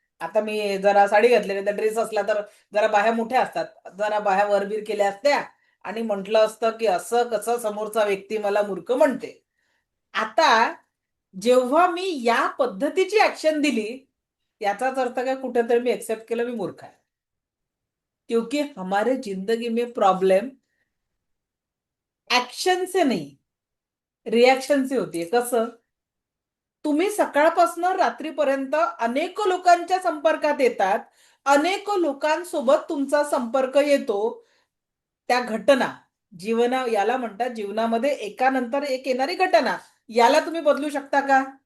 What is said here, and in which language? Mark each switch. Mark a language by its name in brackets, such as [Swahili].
[Marathi] आता मी जरा साडी घातलेली, तर ड्रेस असला तर जरा बाह्या मोठ्या असतात, जरा बाह्या वरबीर केल्या असत्या आणि म्हटलं असतं की असं कसं समोरचा व्यक्ती मला मूर्ख म्हणते. आता जेव्हा मी या पद्धतीची ऍक्शन दिली, याचाच अर्थ काय, कुठेतरी मी एक्सेप्ट केलं मी मूर्ख आहे. [Hindi] क्योंकि हमारे जिंदगी में प्रॉब्लम ऍक्शन से नहीं, रिॲक्शन से होतीये. [Marathi] कसं? तुम्ही सकाळपासून रात्रीपर्यंत अनेक लोकांच्या संपर्कात येतात, अनेक लोकांसोबत तुमचा संपर्क येतो. त्या घटना याला म्हणतात जीवनामध्ये एकानंतर एक येणारी घटना, याला तुम्ही बदलू शकता का?